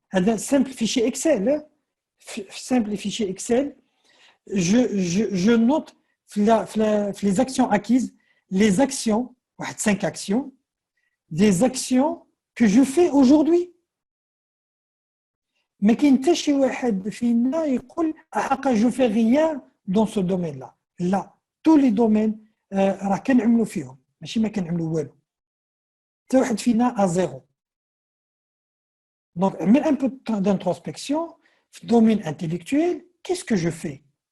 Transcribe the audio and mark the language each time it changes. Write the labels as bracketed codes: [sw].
[fr] Un simple fichier Excel, simple fichier Excel, je note les actions acquises, les actions, 5 actions, des actions que je fais aujourd'hui. Mais qu'il n'y ait [ar] شي واحد فينا يقول [fr] je fais rien dans ce domaine-là. Là, tous les domaines [ar] راه كنعملوا فيهم ماشي ما كنعملوا والو. حتى واحد فينا [fr] à zéro. Donc, un peu d'introspection, dans le domaine intellectuel, qu'est-ce que je fais?